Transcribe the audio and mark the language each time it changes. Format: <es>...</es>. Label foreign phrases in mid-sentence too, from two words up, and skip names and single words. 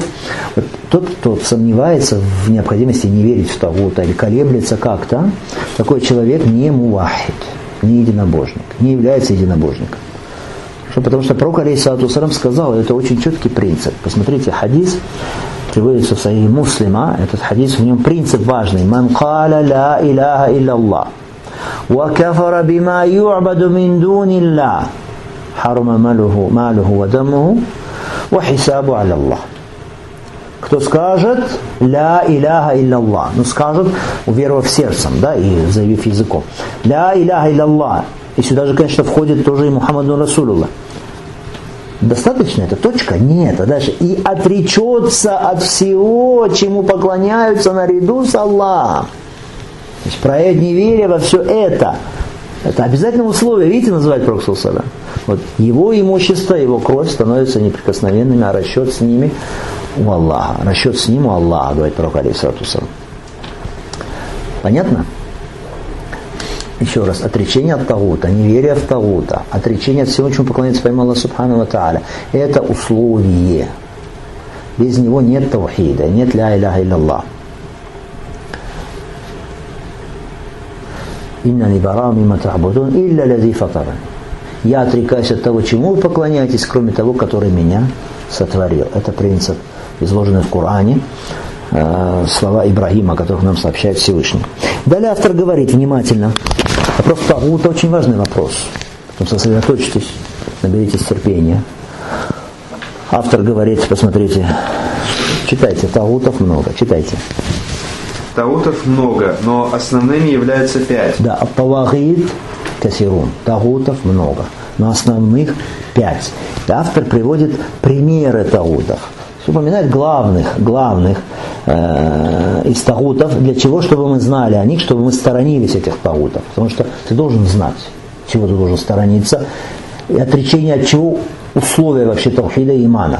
<ru>Вот тот, кто сомневается в необходимости не верить в тагута или колеблется как-то, такой человек не мувахид, не единобожник, не является единобожником. Потому что пророк,</ru> <ar>عليه الصلاة والسلام,</ar> <ru>сказал, это очень четкий принцип. Посмотрите, хадис приводится в Сахих Муслима, этот хадис, в нем принцип важный.</ru> <ar>«من قال لا إله إلا الله وكفر بما يعبد من دون الله حرم ماله ودمه وحسابه على الله».</ar> <ru>Кто скажет</ru> <ar>«لا إله إلا الله»,</ar> <ru>ну скажет, уверовав сердцем, да, и заявив языком,</ru> <ar>«لا إله إلا الله»,</ar> <ru>и сюда же, конечно, входит тоже и</ru> <ar>محمد رسول الله.</ar> <ru>Достаточно это точка? Нет. А дальше «и отречется от всего, чему поклоняются наряду с Аллахом». То есть проявить неверие во все это. Это обязательное условие. Видите, называет пророк</ru> <ar>صلى الله عليه وسلم.</ar> <ru>Вот его имущество, его кровь становятся неприкосновенными, а расчет с ними у Аллаха. Расчет с ним у Аллаха, говорит пророк,</ru> <ar>عليه الصلاة والسلام.</ar> <ru>Понятно? Еще раз, отречение от тагута, неверие в тагута, отречение от всего, чему поклоняется помимо Аллаха</ru> <ar>سبحانه وتعالى,</ar> <ru>это условие. Без него нет таухида, нет</ru> <ar>لا إله إلا الله. «إنني براء مما تعبدون إلا الذي فطرني».</ar> <ru>Я отрекаюсь от того, чему вы поклоняетесь, кроме того, который меня сотворил. Это принцип, изложенный в Коране, слова Ибрахима, о которых нам сообщает Всевышний. Далее автор говорит внимательно. Вопрос тагута очень важный вопрос. Поэтому сосредоточьтесь, наберитесь терпения. Автор говорит, посмотрите, читайте, тагутов много, читайте. Тагутов много, но основными являются 5. Да,</ru> <ar>الطواغيت كثيرون,</ar> <ru>тагутов много, но основных 5. И автор приводит примеры тагутов. Упоминает главных из тагутов, для чего, чтобы мы знали о них, чтобы мы сторонились этих тагутов. Потому что ты должен знать, чего ты должен сторониться, и отречение от чего условия вообще таухида и имана.</ru>